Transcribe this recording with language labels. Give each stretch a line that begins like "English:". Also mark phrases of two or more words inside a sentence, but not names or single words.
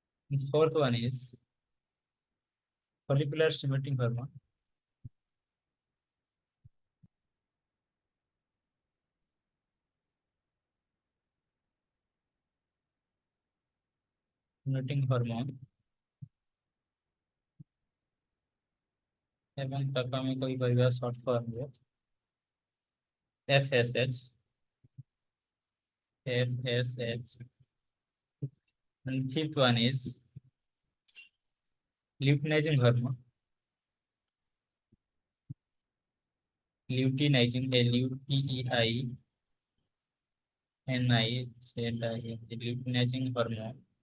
English: Fourth one is follicular stimulating hormone. Stimulating hormone
Odia: ଏବଂ ତାକୁ ଆମେ କହିପାରିବା
English: short form
Odia: ରେ FSH. FSH.
English: And fifth one is luteinizing hormone. Luteinizing, luteinizing hormone.